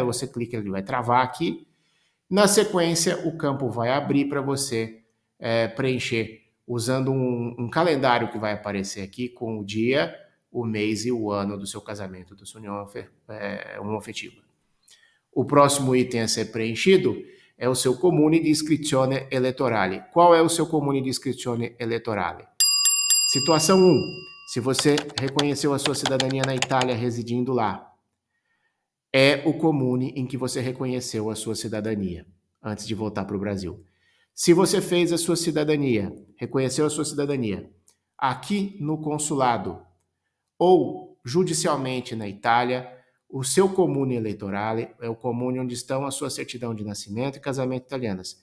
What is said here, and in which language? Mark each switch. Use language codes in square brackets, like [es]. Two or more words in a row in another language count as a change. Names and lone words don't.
[pt] Você clica, ele vai travar aqui. Na sequência, o campo vai abrir para você preencher usando um calendário que vai aparecer aqui com o dia, o mês e o ano do seu casamento, da sua união homoafetiva. O próximo item a ser preenchido é o seu [it] comune di iscrizione elettorale. [pt] Qual é o seu [it] comune di iscrizione elettorale? [pt] Situação 1. Se você reconheceu a sua cidadania na Itália residindo lá, é o comune em que você reconheceu a sua cidadania antes de voltar para o Brasil. Se você fez a sua cidadania, reconheceu a sua cidadania aqui no consulado ou judicialmente na Itália, o seu comune eleitorale é o comune onde estão a sua certidão de nascimento e casamento italianas.